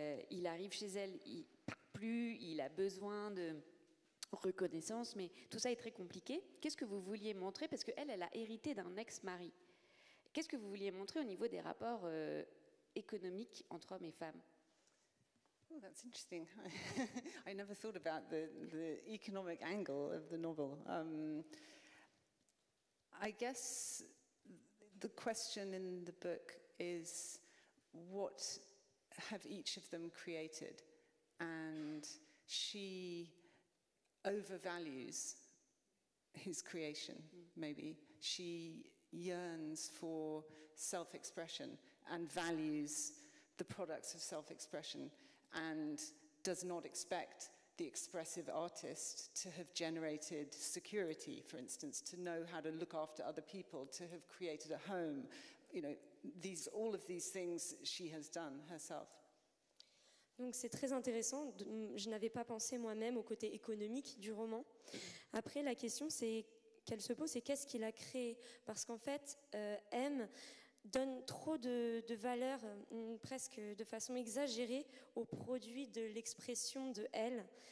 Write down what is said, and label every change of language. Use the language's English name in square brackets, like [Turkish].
[French] Il arrive chez elle, il ne parle plus, il a besoin de reconnaissance, mais tout ça est très compliqué. Qu'est-ce que vous vouliez montrer? Parce qu'elle, elle a hérité d'un ex-mari. Qu'est-ce que vous vouliez montrer au niveau des rapports économiques entre hommes et femmes? [English] Oh, that's interesting. I never thought about the economic angle of the novel. I guess the question in the book is, what have each of them created? And she overvalues his creation, maybe. She yearns for self-expression and values the products of self-expression, and does not expect the expressive artist to have generated security, for instance, to know how to look after other people, to have created a home. You know, all of these things she has done herself. [French] Donc c'est très intéressant. Je n'avais pas pensé moi-même au côté économique du roman. Après, la question qu'elle se pose, c'est qu'est-ce qu'il a créé? Parce qu'en fait, M donne trop de valeur, presque de façon exagérée, au produit de l'expression de elle.